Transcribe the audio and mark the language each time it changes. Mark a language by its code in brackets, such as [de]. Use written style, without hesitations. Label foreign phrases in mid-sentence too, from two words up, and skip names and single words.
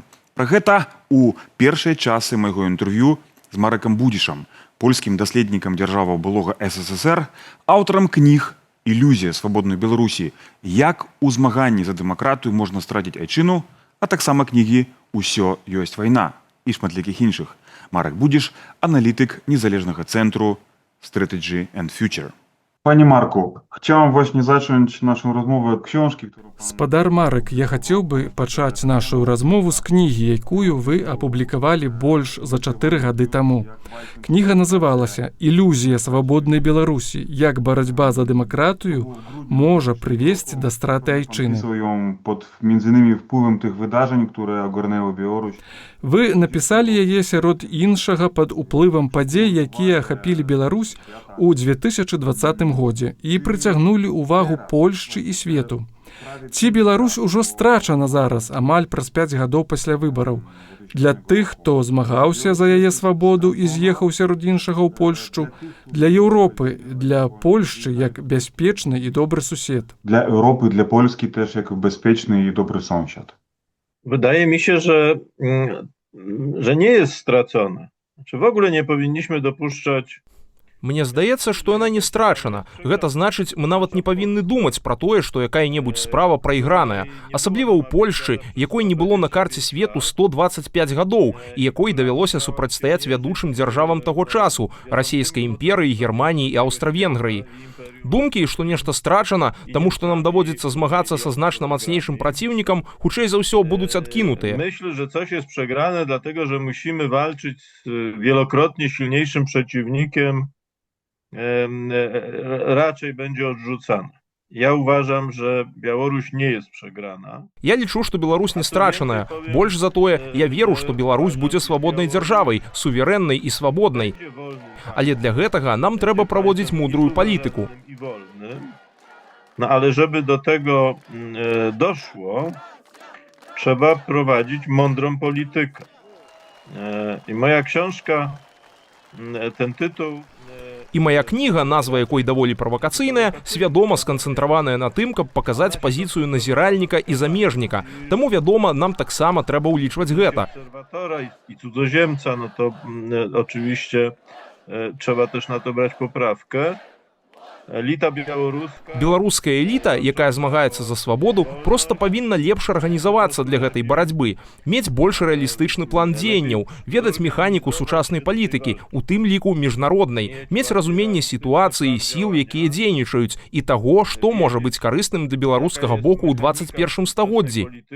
[be] Пра гэта у першыя часы майго інтэрв'ю з Маракам Будзішам, польскім даследнікам дзяржаваў былога СССР, аўтарам кніг «Ілюзія свабоднай Беларусі. Як у змаганні за дэмакратыю можна страціць айчыну», а таксама кнігі «Усё ёсць вайна» і шматлікіх іншых. Марак Будзіш, аналітык незалежнага цэнтру Strategy and Future. Пане Марку, [pl] chciałem właśnie zacząć naszą rozmowę od książki, którą... [be] Спадар Марак, я хацеў бы пачаць нашу размову з кнігі, якую вы апублікавалі больш за 4 гады таму. Кніга называлася «Ілюзія свабоднай Беларусі. Як барацьба за дэмакратыю можа прывесці да страты айчыны». [pl] Pod między innymi wpływem tych wydarzeń, które ogarnęły Białoruś. [be] Вы напісалі яе сярод іншага пад уплывам падзей, якія ахапілі Беларусь у 2020 годзе і прыцягнулі ўвагу Польшчы і свету. Ці Беларусь ужо страчана зараз, амаль праз 5 гадоў пасля выбараў? Для тых, хто змагаўся за яе свабоду і з'ехаў сярод іншага ў Польшчу, для Еўропы, для Польшчы як бяспечны і добры сусед. [pl] Для Europy, dla Polski też jako bezpieczny i dobry sąsiad. Wydaje mi się, że nie jest stracona. Znaczy w ogóle nie powinniśmy dopuszczać. [be] Мне здаецца, што яна не страчана. Гэта значыць, мы нават не павінны думаць пра тое, што якая-небудзь справа прайграная. Асабліва ў Польшчы, якой не было на карце свету 125 гадоў, і якой давялося супрацьстаяць вядучым дзяржавам таго часу – Расійскай імперыі, Германіі і Аўстра-Венгрыі. Думкі, што нешта страчана, таму што нам даводзіцца змагацца са значна мацнейшым праціўнікам, хутчэй за ўсё будуць адкінутыя. [pl] Myślę, że coś jest przegrane, dlatego że musimy walczyć z wielokrotnie silniejszym przeciwnikiem. Raczej będzie odrzucana. Ja uważam, że Białoruś nie jest przegrana. [be] Я лічу, што Беларусь не страчаная. Больш за тое, я веру, што Беларусь будзе свабоднай дзяржавай, суверэннай і свабоднай. Але для гэтага нам трэба праводзіць мудрую палітыку. [pl] No ale żeby do tego doszło, trzeba prowadzić mądrą politykę. I moja książka, ten tytuł... [be] І моя кніга, назва якой даволі правакацыйная, свядома сканцэнтраваная на тым, каб паказаць пазіцыю назіральніка і замежніка. Таму, вядома, нам таксама трэба ўлічваць гэта. [pl] I cudzoziemca, no to oczywiście trzeba też na to brać poprawkę. [be] Эліта беларуская. Беларуская эліта, якая змагаецца за свабоду, проста павінна лепш арганізавацца для гэтай барацьбы, мець больш рэалістычны план дзеянняў, ведаць механіку сучаснай палітыкі, у тым ліку міжнароднай, мець разуменне сітуацыі, сіл, якія дзейнічаюць, і таго, што можа быць карысным для беларускага боку ў 21 стагоддзі.